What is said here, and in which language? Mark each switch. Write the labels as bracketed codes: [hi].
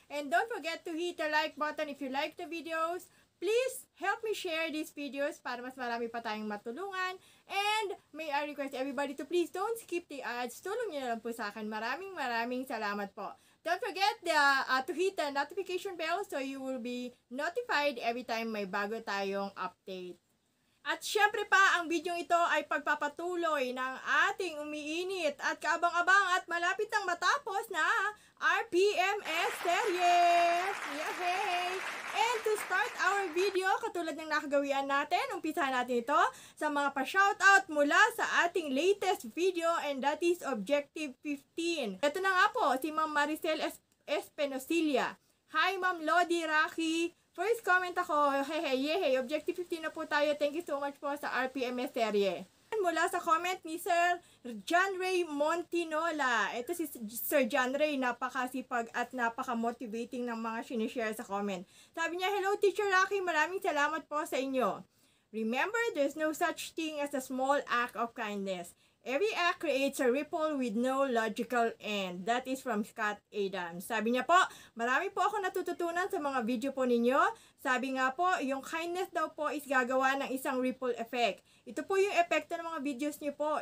[en] And don't forget to hit the like button if you like the videos. Please help me share these videos [tl] para mas marami pa tayong matulungan. [en] And may I request everybody to please don't skip the ads. [tl] Tulong niyo na lang po sa akin. Maraming salamat po. [en] Don't forget to hit the notification bell so you will be notified every time [tl] may bago tayong update. At syempre pa, ang video ito ay pagpapatuloy ng ating umiinit at kaabang-abang at malapit nang matapos na RPMS series! Yay! [en] And to start our video, [tl] katulad ng nakagawian natin, umpisahan natin ito sa mga pa-shoutout mula sa ating latest video, [en] and that is Objective 15. [tl] Ito na nga po, si Ma'am Maricel Espenosilia. Hi Ma'am Lodi Racky! First comment ako, hey, Objective 15 na po tayo. [en] Thank you so much [tl] po sa RPMS serye. Mula sa comment ni Sir John Ray Montinola. Ito si Sir John Ray, napakasipag at napaka-motivating ng mga sinishare sa comment. Sabi niya, hello Teacher Racky, maraming salamat po sa inyo. [en] Remember, there's no such thing as a small act of kindness. Every act creates a ripple with no logical end. That is from Scott Adams. [tl] Sabi niya po, marami po ako natututunan sa mga video po ninyo. Sabi nga po, yung kindness daw po is gagawa ng isang ripple effect. Ito po yung epekto ng mga videos niyo po.